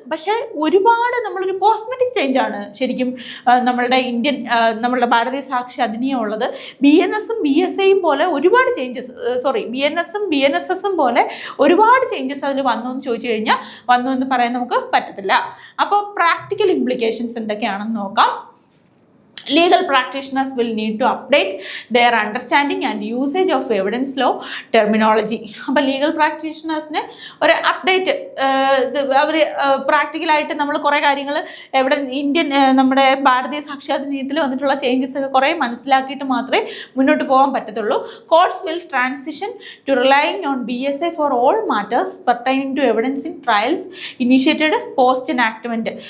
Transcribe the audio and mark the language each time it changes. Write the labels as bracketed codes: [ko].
[ml] പക്ഷേ ഒരുപാട് നമ്മളൊരു കോസ്മെറ്റിക് ചേഞ്ചാണ് ശരിക്കും നമ്മളുടെ ഭാരതീയ സാക്ഷ്യ അധിനിയം ഉള്ളത്. BNSഉം BSIയും പോലെ ഒരുപാട് ചേഞ്ചസ്, BNSഉം BNSSഉം പോലെ ഒരുപാട് ചേഞ്ചസ് അതിൽ വന്നു എന്ന് ചോദിച്ചു കഴിഞ്ഞാൽ വന്നു എന്ന് പറയാൻ നമുക്ക് പറ്റത്തില്ല. അപ്പോൾ പ്രാക്ടിക്കൽ ഇംപ്ലിക്കേഷൻസ് എന്തൊക്കെയാണെന്ന് നോക്കാം. [en] legal practitioners will need to update their understanding and usage of evidence law terminology. [ml] അപ്പോൾ ലീഗൽ പ്രാക്ടീഷണേഴ്സിന് ഒരു അപ്ഡേറ്റ് അവർ പ്രാക്ടിക്കലായിട്ട് നമ്മൾ കുറേ കാര്യങ്ങൾ ഇന്ത്യൻ നമ്മുടെ ഭാരതീയ സാക്ഷ്യാധിനിയത്തിൽ വന്നിട്ടുള്ള ചേഞ്ചസ് ഒക്കെ കുറേ മനസ്സിലാക്കിയിട്ട് മാത്രമേ മുന്നോട്ട് പോകാൻ പറ്റത്തുള്ളൂ. [en] Courts will transition to relying on BSA for all matters pertaining to evidence in trials initiated post enactment.